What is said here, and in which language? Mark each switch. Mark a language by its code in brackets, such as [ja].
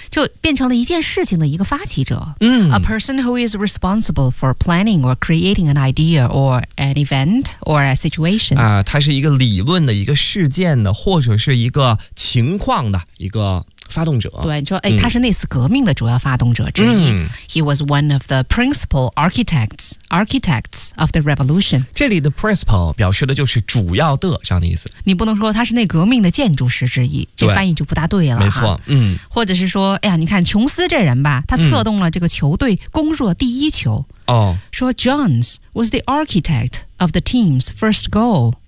[zh] 就变成了一件事情的一个发起者，嗯， [en] A person who is responsible for planning or creating an idea or an event or a situation [zh] 啊，他是一个理论的一个事件的或者是一个情况的一个发动者，对，说哎，他是那次革命的主要发动者之一、嗯、 [en] He was one of the principal architects of the revolution。 [zh] 这里的 principal 表示的就是主要的这样的意思，你不能说他是那革命的建筑师之一，这翻译就不大对了，没错，嗯，或者是说哎呀，你看琼斯这人吧，他策动了这个球队攻入第一球、嗯、说 [en] Jones was the architect of the team's first goal。